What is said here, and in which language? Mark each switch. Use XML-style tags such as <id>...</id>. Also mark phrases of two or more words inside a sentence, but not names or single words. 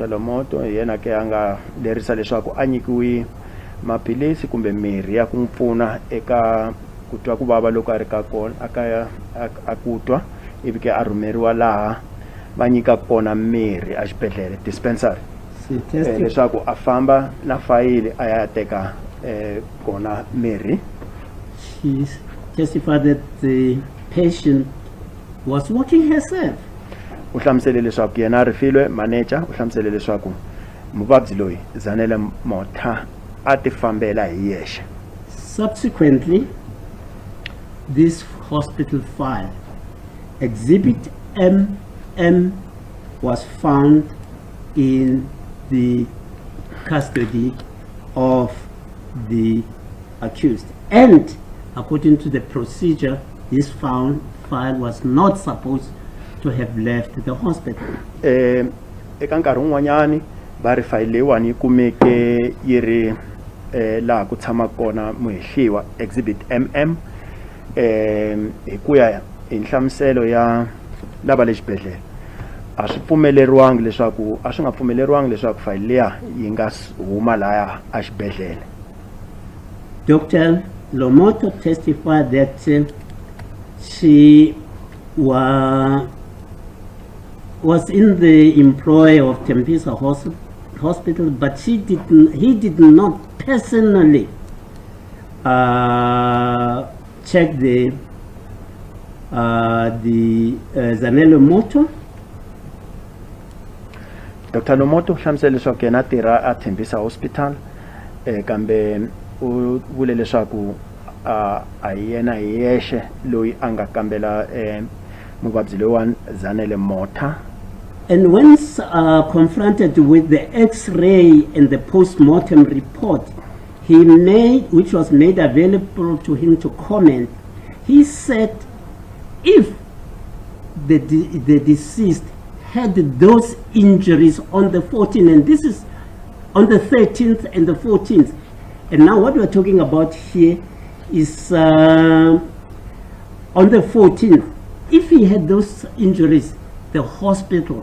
<ts>Lomoto yena ke anga lerisa leswaku a nyikiwi maphilisi kumbe mirhi ya ku n'wi pfuna eka kutwa ku vava loko a ri ka kona a kutwa ivi ke a rhumeriwa laha va nyika kona mirhi exibedhlele dispensary leswaku a famba na fayili a ya teka kona mirhi.</ts> <en>She testified that the patient was walking herself.</en> <ts>U hlamusele leswaku yena Refilwe manager u hlamusele leswaku muvabyi loyi Zanele Mota a ti fambela hi yexe.</ts> <en>Subsequently, this hospital file, Exhibit MM, was found in the custody of the accused. And according to the procedure, this file was not supposed to have left the hospital.</en> <ts>Eka nkarhi wun'wanyani va ri fayili leyiwani yi kumeke yi ri laha ku tshama kona muhehliwa Exhibit MM hi ku ya hi nhlamuselo ya lava le xibedhlele a swi pfumeleriwangi leswaku fayili leya yi nga huma laha a xibedhlele.</ts> <en>Dr. Lomoto testified that she was in the employ of Tembisa Hospital, but he did not personally check the Zanele Mota. Dr.</en> <ts>Lomoto hlamusela leswaku yena tirha a Tembisa Hospital kambe u vule leswaku a yena yexe loyi a nga kambela muvabyi loyiwani Zanele Mota.</ts> <en>And once confronted with the X-ray and the post-mortem report which was made available to him to comment, he said if the deceased had those injuries on the 14th, and this is on the 13th and the 14th, and now what we're talking about here is on the 14th, if he had those injuries, the hospital</en>